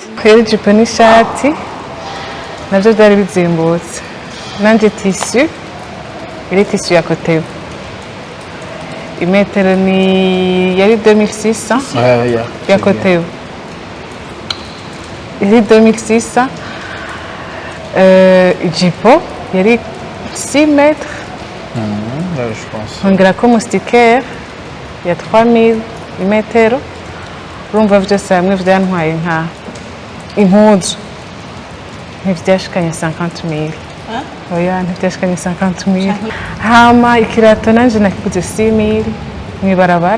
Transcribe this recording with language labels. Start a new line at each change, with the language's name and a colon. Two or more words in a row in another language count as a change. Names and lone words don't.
Rundi: kwera ijipo n'ishati navyo byari bizimbutse nanje tissu iri tissu ya koteyo imetero ni yari 2600 ya koteyo iri 2600 ijipo yari 6 mètres
French: je pense
Rundi: hongera ko moustiquaire ya 3000 imetero urumva vyose hamwe vyantwaye nka impuzu ntivyashikanye 50,000 oya ntivyashikanye 50,000 hama ikirato nanje nakiguze 6,000 mwibarabara